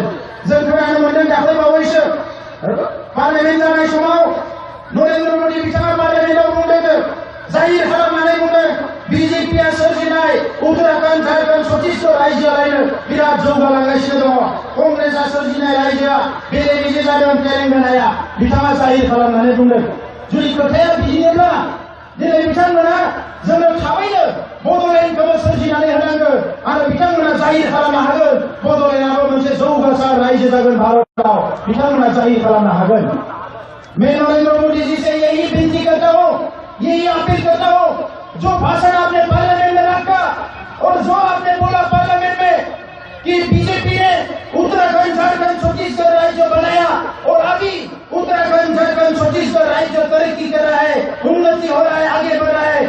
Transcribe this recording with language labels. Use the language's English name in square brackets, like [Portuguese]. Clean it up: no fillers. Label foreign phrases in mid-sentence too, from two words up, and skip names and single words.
[Bodo] जों खोनानो मोनदों दाख्लै बावैसो पार्लियामेन्ट जानाय समाव नरेन्द्र मोदी बिथाङा पार्लियामेन्टआव बुंदों, जाहिर खालामनानै बुंदों बिजेपिआ सोरजिनाय उत्तराखण्ड, झारखण्ड, छत्तीसगढ़ रायजोआलायनो बिराद जौगालांगासिनो दङ, कंग्रेसआ सोरजिनाय रायजोआ बेले बेजे जादों तेलेंगानाया, बिथाङा जाहिर खालामनानै बुंदों। जुदि खोथाया बिदिनोब्ला दिनै बिथांमोना जोंनो थाबैनो बड'लेण्डखौबो सोरजिनानै होनांगौ आरो बिथांमोना जाहिर खालामनो हागोन बड'लेण्डआबो मोनसे जौगासार रायजो जागोन भारतआव, बिथांमोना जाहिर खालामनो हागोन। [Hindi] मैं नरेंद्र मोदी जी से यही विनती करता हूँ, यही अपील करता हूँ, जो भाषण आपने पार्लियामेंट में रखा और जो आपने बोला पार्लियामेंट में कि बीजेपी ने उत्तराखंड, झारखंड, छत्तीसगढ़ राज्य बनाया और अभी उत्तराखंड, झारखंड, छत्तीसगढ़ राज्य तरक्की कर रहा है, उन्नति हो रहा है, आगे बढ़ रहा है।